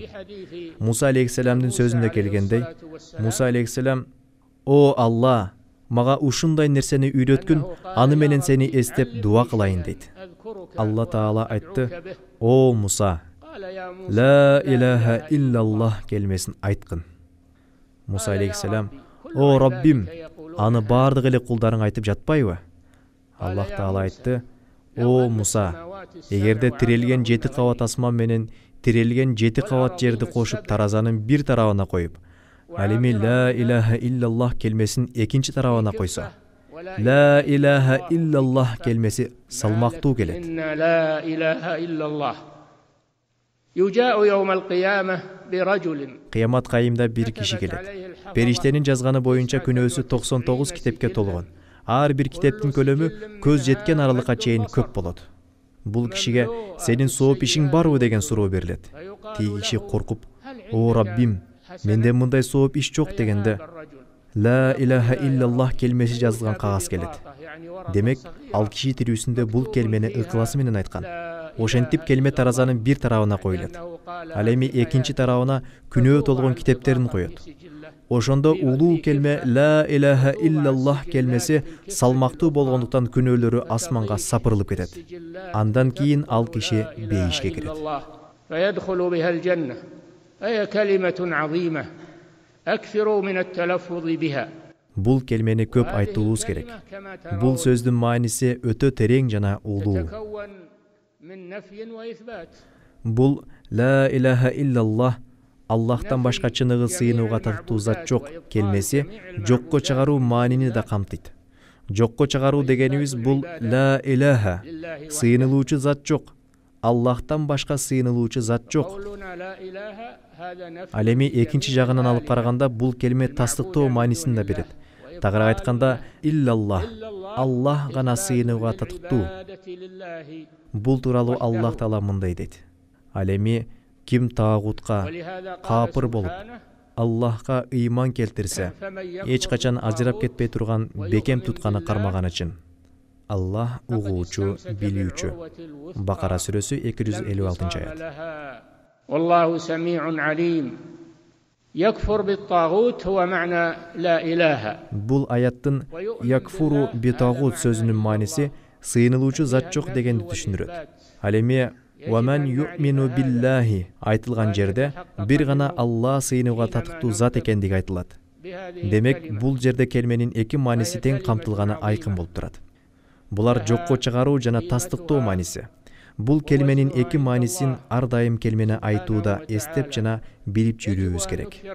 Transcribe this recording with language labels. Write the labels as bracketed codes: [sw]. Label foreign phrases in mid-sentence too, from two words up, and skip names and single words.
[ky] Муса алейхиссаламдың сөзінде келгендей, Муса алейхиссалам: "О Алла, мага ушундай нерсени үйрөткүн, аны менен сени эстеп дуа кылайын" дейт. Алла Таала айтты: "О Муса, [ar] لا إله إلا الله [ky] келмесин айткын." Муса алейхиссалам: "О Раббим, аны бардық эле кулдарың айтып жатпайбы?" Аллах Таала айтты: "О Муса, эгерде тирелген 7 кабат асман менен тирелген 7 кабат жерди кошуп таразанын бир тарабына коюп, ал эми [ar] لا إله إلا الله [ky] келмесин экинчи тарабына койсо, [ar] لا إله إلا الله [ky] келмеси салмактуу келет. [ar] لا إله إلا الله يجاء يوم القيامة برجل [ky] Кыямат кайымда бир киши келет. Периштенин жазганы боюнча күнөөсү 99 китепке толгон. Ар бир китептин көлөмү көз жеткен аралыкка чейин көп болот. Бул кишиге сенин сооп ишиң барбы деген суроо берилет. Тиги киши коркуп: "О Раббим, менде мындай сооп иш жок" дегенде, [ar] لا إله إلا الله [ky] келмеси жазылган кагаз келет. Демек, ал киши тирүүсүндө бул келмени ыкыласы менен айткан. Ошентип келме таразанын бир тарабына коюлат. Ал эми экинчи тарабына күнөө толгон китептерин коет. Ошондо улуу келме [ar] لا إله إلا الله [ky] келмеси салмактуу болгондуктан күнөөлөрү асманга сапырылып кетет. Андан кийин ал киши бейишке кирет. [ar] فيدخل بها الجنة أي كلمة عظيمة أكثروا من التلفظ بها. [ky] Бул келмени көп айтуубуз керек. Бул сөздүн мааниси өтө терең жана улуу. Бул [ar] لا إله إلا الله, [ky] Аллахтан башка чыныгы сыйынууга татыктуу зат жок келмеси жокко чыгаруу маанини да камтыйт. Жокко чыгаруу дегенибиз бул [ar] لا إله, [ky] сыйынылуучу зат жок, Аллахтан башка сыйынылуучу зат жок. Ал эми экинчи жагынан алып караганда бул келме тастыктоо маанисин да берет. Тагыраак айтканда, иллаллах, Аллах гана сыйынууга татыктуу. Бул тууралуу Аллах Таала мындай дейт: "Ал эми ким таагутка капыр болуп, Аллахка ыйман келтирсе, эч качан ажырап кетпей турган бекем тутканы кармаган үчүн. Аллах угуучу, билүүчү." Бакара сүрөсү 256-аят. [ar] والله سميع عليم يكفر بالطاغوت هو معنى لا إله. [ky] Бул аяттын [ar] يكفر بالطاغوت [ky] сөзүнүн мааниси сыйынылуучу зат жок дегенди түшүндүрөт. Ал эми [ar] وَمَنْ يُؤْمِنُ بِاللَّهِ [ky] айтылган жерде бир гана Алла сыйынууга татыктуу зат экендиги айтылат. Демек, бул жерде келменин эки мааниси тең камтылганы айкын болуп турат. Булар жокко чыгаруу жана тастыктоо мааниси. Бул келменин эки маанисин ар дайым келмени айтууда эстеп жана билип жүрүүбүз керек.